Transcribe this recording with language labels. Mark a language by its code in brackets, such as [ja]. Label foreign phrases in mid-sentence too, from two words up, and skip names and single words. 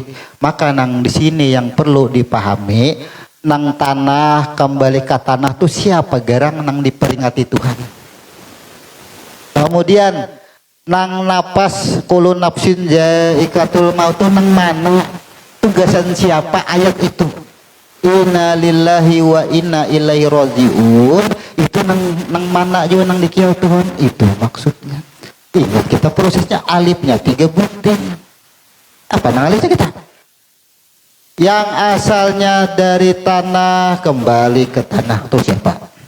[bjn] Maka nang di sini yang perlu dipahami, nang tanah kembali ke tanah tuh siapa garang nang diperingati Tuhan. Kemudian nang napas [ar] كل نفس ذائقة الموت [bjn] tuh nang mana, tugasan siapa ayat itu. [ar] إنا لله وإنا إليه راجعون, [bjn] itu nang mana juga nang dikiau Tuhan, itu maksudnya. Ingat kita prosesnya, alifnya 3 butir. Apa nang alifnya kita? [id] Yang asalnya dari tanah kembali ke tanah itu siapa?